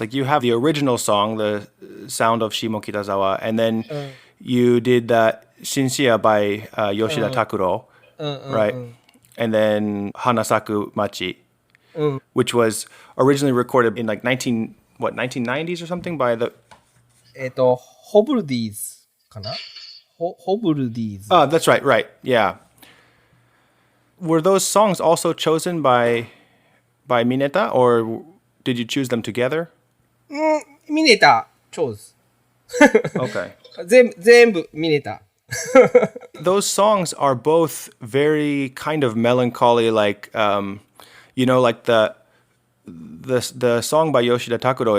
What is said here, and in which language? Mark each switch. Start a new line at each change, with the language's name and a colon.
English: Like you have the original song, The Sound of Shimokitazawa, and then you did that Shinshia by Yoshida Takuro, right? And then Hanasaku Machi, which was originally recorded in like 1990s or something by the...
Japanese: ホブルディーズかなホブルディーズ。
English: Oh, that's right, yeah. Were those songs also chosen by Mineta, or did you choose them together? ミネタ、chose. Okay.
Japanese: 全部ミネタ。
English: Those songs are both very kind of melancholy, like like the song by Yoshida Takuro.